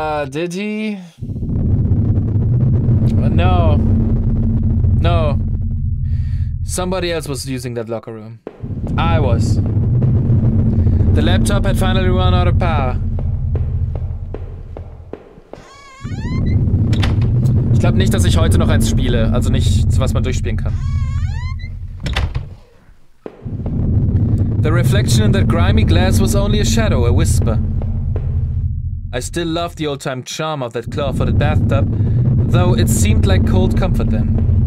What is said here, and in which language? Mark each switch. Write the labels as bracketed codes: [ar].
[en] Did he? No. Somebody else was using that locker room. I was. The laptop had finally run out of power. [de] Ich glaube nicht, dass ich heute noch eins spiele. Also nichts, was man durchspielen kann. [en] The reflection in that grimy glass was only a shadow, a whisper. I still loved the old-time charm of that claw-footed bathtub, though it seemed like cold comfort then.